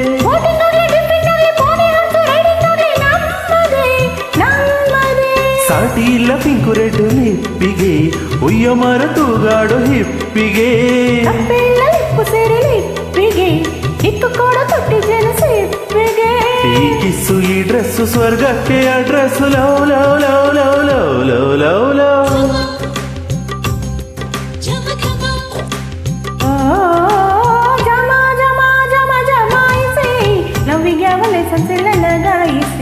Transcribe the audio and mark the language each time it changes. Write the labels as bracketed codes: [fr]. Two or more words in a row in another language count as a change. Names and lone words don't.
[kn] ಸಾಟಿ ಇಲ್ಲ [en] pink red [kn] ಲಿಪ್ಪಿಗೆ ಉಯ್ಯ ಮರ ತೂಗಾಡು ಹಿಪ್ಪಿಗೆ ಈ ಕಿಸ್ಸು ಈ ಡ್ರೆಸ್ಸು ಸ್ವರ್ಗಕ್ಕೆ [en] address love love love love love love love love [kn] ಜಮ ಜಮ ಜಮ ಜಮಾಯಿಸಿ ಲವ್ವಿಗೆ ಅವಲೆ ಸೆನ್ಸಿಲ ಲಗಾಯಿಸಿ